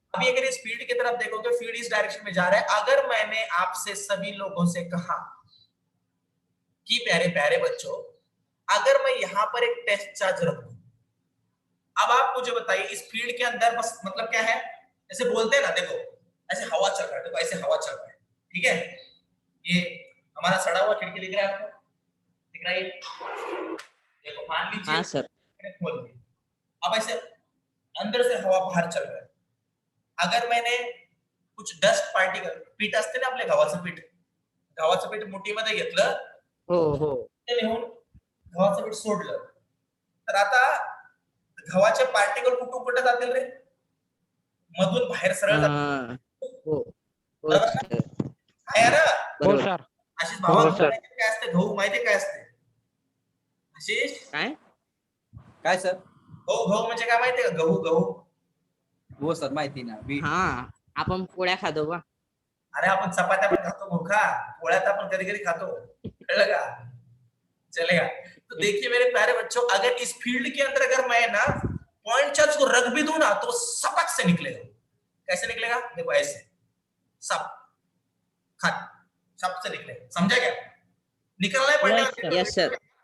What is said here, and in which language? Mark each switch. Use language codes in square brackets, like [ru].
[hi] अभी अगर इस फील्ड की तरफ देखोगे, फील्ड इस डायरेक्शन में जा रहा है। अगर मैंने आपसे सभी लोगों से कहा कि प्यारे प्यारे बच्चों, अगर मैं यहाँ पर एक टेस्ट चार्ज रख दूं, अब आप मुझे बताइए इस फील्ड के अंदर बस मतलब क्या है? ऐसे बोलते हैं ना, देखो ऐसे हवा चल रहा है, देखो ऐसे हवा चल रहा है, ठीक है? ये हमारा सड़ा हुआ खिड़की दिख रहा है आपको? दिख रहा है? देखो मान लीजिए, हाँ सर. मैंने खोल दी, अब ऐसे अंदर से हवा बाहर चल रहा है। अगर मैंने कुछ डस्ट पार्टिकल, [mr] पीठ असते ना आपले गव्हाचं पीठ मुठीमध्ये घेतलं, हो. ते नेऊन गव्हाचं पीठ सोडलं, तर आता गव्हाचे पार्टिकल कुठे जातील रे? मधून बाहेर सरळ जातील. हो बरोबर ना? आहे ना? हो सर. आशिष भावा, हो, सर. काय असते गहू माहिती काय असते? आशिष काय सर? गहू म्हणजे काय माहितीये का? गहू. हो सर, माहिती ना. हा, आपण पोळ्या खातो का? अरे आपण चपात्या पण खातो मूर्खा, पोळ्यात आपण कधी कधी खातो, कळलं का? [hi] चलेगा। तो देखिए मेरे प्यारे बच्चों, अगर इस फील्ड के अंदर अगर मैं ना पॉइंट चार्ज को रख भी दूं ना, तो सपक से निकलेगा। कैसे निकलेगा? देखो ऐसे, सप से निकलेगा। समझा क्या? निकलना है पड़ने। [en] Yes sir.